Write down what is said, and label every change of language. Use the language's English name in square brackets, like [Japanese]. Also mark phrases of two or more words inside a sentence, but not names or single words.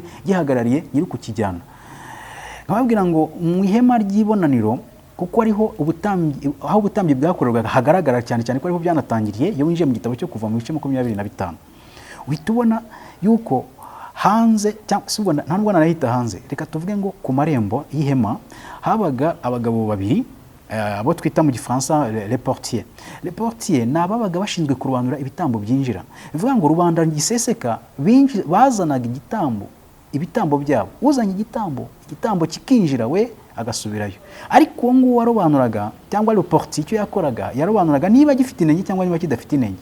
[Kinyarwanda] Gihagarariye nyiri kukijyana. Nkababwira ngo mu ihema ry'ibonaniro, kuko ariho aho ubutambyi bwakorerwaga hagaragara cyane cyane ko ariho byanatangiriye. Iyo winjiye mu gitabo cyo kuva mu bice 25 uhita ubona yuko hanze, cyangwa nta nubwo narahita hanze, reka tuvuge ngo ku marembo y'ihema habaga abagabo babiri, abo twita mu gifaransa [French] les portiers. Les portiers [Kinyarwanda] ni ababaga bashinzwe kurobanura ibitambo byinjira. Bivuga ngo rubanda giseseka bazanaga ibitambo byabo. Uzanye igitambo kikinjira we agasubirayo. Ariko uwo nguwo warobanuraga cyangwa [French] le portier [Kinyarwanda] icyo yakoraga, yarobanuraga niba gifite inenge cyangwa niba kidafite inenge.